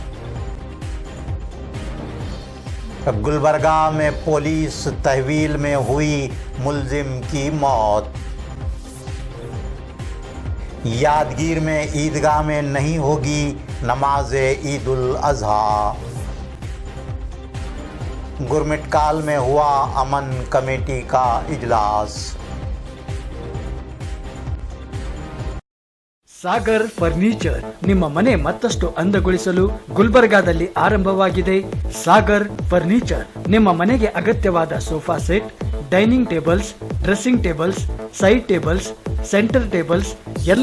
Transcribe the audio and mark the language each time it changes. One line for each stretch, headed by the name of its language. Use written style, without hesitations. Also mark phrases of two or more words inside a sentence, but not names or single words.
Urdu: گلبرگہ میں پولیس تحویل میں ہوئی ملزم کی موت. یادگیر میں عیدگاہ میں نہیں ہوگی نماز عید الاضحیٰ. گرمٹکال میں ہوا امن کمیٹی کا اجلاس.
Kannada: ಸಾಗರ್ ಫರ್ನಿಚರ್ ನಿಮ್ಮ ಮನೆ ಮತ್ತಷ್ಟು ಅಂದಗೊಳಿಸಲು ಗುಲ್ಬರ್ಗಾದಲ್ಲಿ ಆರಂಭವಾಗಿದೆ ಸಾಗರ್ ಫರ್ನಿಚರ್. ನಿಮ್ಮ ಮನೆಗೆ ಅಗತ್ಯವಾದ
English: sofa set, dining tables, dressing tables, side tables, center tables, ಎಲ್ಲ